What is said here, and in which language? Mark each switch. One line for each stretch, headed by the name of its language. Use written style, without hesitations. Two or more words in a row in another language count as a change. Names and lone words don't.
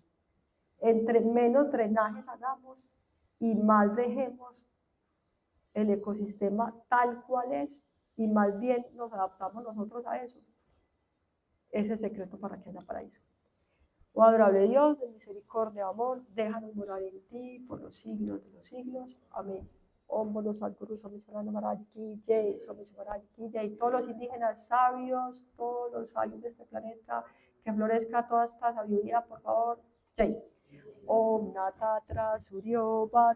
Spanish: Entre menos drenajes hagamos y más dejemos el ecosistema tal cual es, y más bien nos adaptamos nosotros a eso, ese es el secreto para que haya paraíso. Oh adorable Dios, de misericordia, amor, déjanos morar en ti por los siglos de los siglos. Amén.
Hindi: ॐ बोलो सद्गुरु स्वामी शरणानंद महाराज की जय, स्वामी महाराज की जय.
Spanish: Todos los indígenas sabios, todos los sabios de este planeta, que florezca toda esta sabiduría, por favor.
Sanskrit: जय। ॐ नतत्र सूर्यो